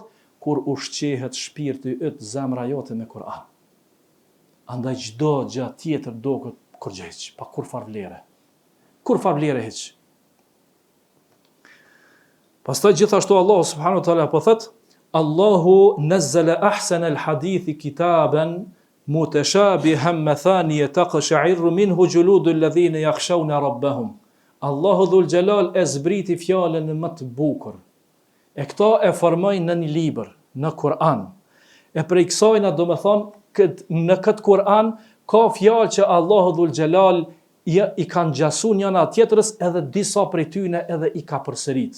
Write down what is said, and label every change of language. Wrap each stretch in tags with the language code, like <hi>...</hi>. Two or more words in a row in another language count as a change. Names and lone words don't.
<sq>Kur ushqehet shpirti yt, zemra jote me Kur'an. Andaj çdo gjë tjetër duket kurrgjë, pa kur far vlere. Kur far vlere hiç. Pastaj gjithashtu Allahu</sq> <ar>سبحانه وتعالى</ar> <sq>po thot:</sq> <ar>الله نزل أحسن الحديث كتابا متشابها مثاني تقشعر منه جلود الذين يخشون ربهم.</ar> <sq>Allahu Dhul Gjelal e zbriti fjalën më të bukur. E këta e formojnë në një libër, në Kur'an. E prej kësajna do me thonë, në këtë Kur'an, ka fjalë që Allahu Dhul Gjelal i kanë gjasu njëna tjetërës edhe disa prej tyne edhe i ka përsërit.</sq>